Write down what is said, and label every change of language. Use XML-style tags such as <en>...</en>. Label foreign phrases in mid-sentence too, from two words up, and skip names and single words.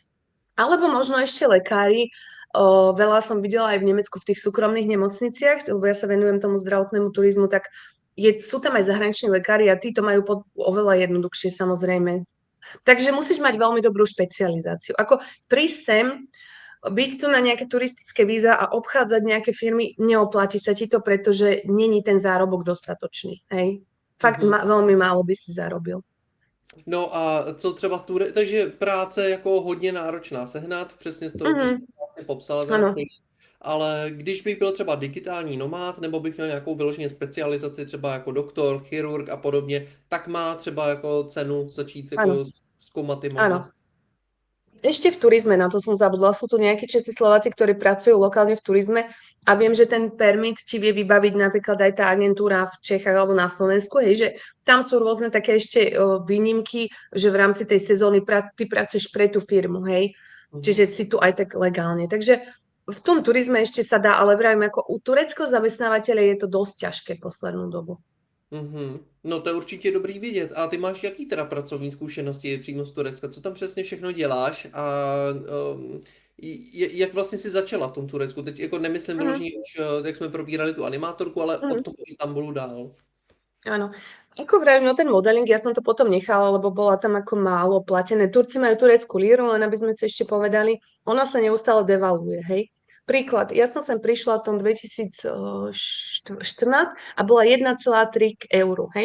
<sk>Alebo možno ešte lekári, veľa som videla aj v Nemecku v tých súkromných nemocniciach, lebo ja sa venujem tomu zdravotnému turizmu, tak sú tam aj zahraniční lekári a tí to majú oveľa jednoduchšie samozrejme. Takže musíš mať veľmi dobrú špecializáciu. Ako prísť sem, byť tu na nejaké turistické víza a obchádzať nejaké firmy, neoplatí sa ti to, pretože není ten zárobok dostatočný. Hej? Fakt veľmi málo by si zarobil.</sk> <cs>No a co třeba takže práce jako hodně náročná sehnat, přesně to jsi vlastně popsala teda</cs> <sk>Áno.</sk> <cs>celý. Ale když bych byl třeba digitální nomád, nebo bych měl nějakou vyloženě specializaci, třeba jako doktor, chirurg a podobně, tak má třeba jako cenu začít</cs> <sk>Áno.</sk> <cs>jako zkoumat ty</cs> <sk>Áno.</sk> <cs>možnosti.</cs> <sk>Ešte v turizme, na to som zabudla, sú tu nejakí Česi, Slováci, ktorí pracujú lokálne v turizme a viem, že ten permit ti vie vybaviť napríklad aj tá agentúra v Čechách alebo na Slovensku, hej, že tam sú rôzne také ešte výnimky, že v rámci tej sezóny ty pracuješ pre tú firmu, hej, Mhm. čiže si tu aj tak legálne. Takže v tom turizme ešte sa dá, ale vravím, ako u tureckého zamestnávateľa je to dosť ťažké poslednú dobu. Mhm.</sk> <cs>No to je určitě dobrý vidět. A ty máš jaký teda pracovní zkušenosti přímo z Turecka? Co tam přesně všechno děláš a um, jak vlastně si začala v tom Turecku? Teď jako nemyslím Mhm, vyloženě už, jak jsme probírali tu animátorku, ale mhm. od toho Istanbulu dál.</cs> <sk>Áno. Ako vravím, no ten modeling, ja som to potom nechala, lebo bola tam ako málo platené. Turci majú tureckú líru, len aby sme si ešte povedali, ona sa neustále devalvuje, hej. Príklad, ja som sem prišla v tom 2014 a bola 1,3 k euru, hej.</sk>